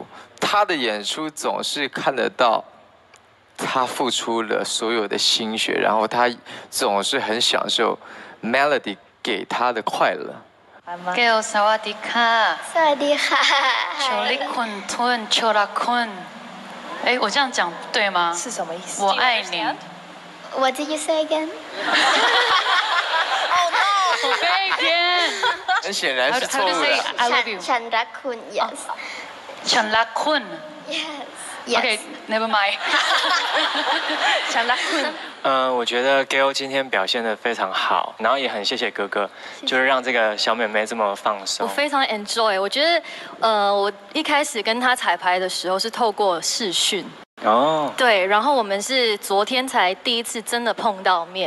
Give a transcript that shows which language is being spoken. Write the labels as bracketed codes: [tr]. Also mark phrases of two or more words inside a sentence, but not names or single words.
[zh] 他的演出总是看得到他付出了所有的心血，然后他总是很享受 Melody 给他的快乐。 [th] Gail สวัสดีค่ะ สวัสดีค่ะ โชลิคุณทุนโชลาคุณ [zh] 哎，我这样讲对吗？是什么意思？我爱你。 [en] What did you say again? Oh no! Very good. [zh] 很显然是错误 [en] How to say [zh] 的。 [en] I love you? [th] ฉันรักคุณ Yes. ฉันรักคุณ [en] Yes. Yes. Okay, never mind. [th] ฉันรักคุณ。 [zh] 我觉得 Gail 今天表现得非常好，然后也很谢谢哥哥，就是让这个小妹妹这么放松。我非常 enjoy， 我觉得，我一开始跟他彩排的时候是透过视讯，哦，对，然后我们是昨天才第一次真的碰到面。